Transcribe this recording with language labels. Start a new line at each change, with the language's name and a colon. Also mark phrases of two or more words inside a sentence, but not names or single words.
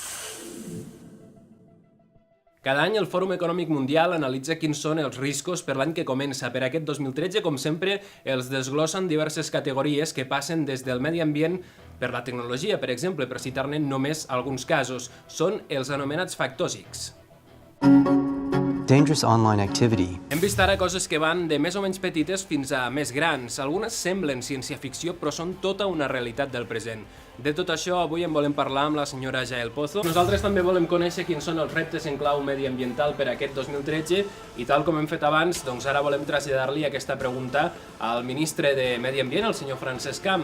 Catalan: Cada any el Fòrum Econòmic Mundial analitza quins són els riscos per l'any que comença. Per aquest 2013, com sempre, els desglossen diverses categories que passen des del medi ambient per la tecnologia, per exemple, per citar-ne només alguns casos. Són els anomenats factors X.
English: Dangerous online activity.
Catalan: Hem vist ara coses que van de més o menys petites fins a més grans. Algunes semblen ciència-ficció, però són tota una realitat del present. De tot això, avui en volem parlar amb la senyora Jael Pozo. Nosaltres també volem conèixer quins són els reptes en clau mediambiental per aquest 2013 i tal com hem fet abans, doncs ara volem traslladar-li aquesta pregunta al ministre de Medi Ambient, el senyor Francesc Camp.